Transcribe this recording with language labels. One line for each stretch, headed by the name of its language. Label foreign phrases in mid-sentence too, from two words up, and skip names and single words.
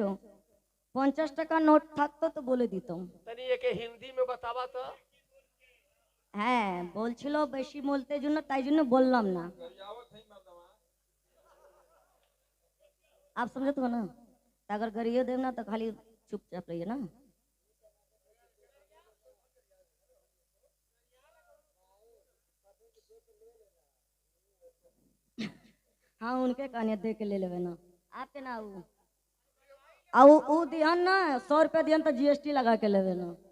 Bangla: 50 টাকা নোট থাকতো তো বলে দিতাম।
Bhojpuri: तनी एके हिंदी में बतावा तो।
Bangla: হ্যাঁ বলছিল বেশি বলতে জন্য তাই জন্য বললাম না।
Bhojpuri: आप समझे तो ना, अगर गरियो देव ना तो खाली चुपचाप रहिए ना। हाँ उनके कहने दे के ले लेवे ना, आपके ना ऊ दिहन ना 100 रुपया दिहन तो जीएसटी लगा के लेवे ना।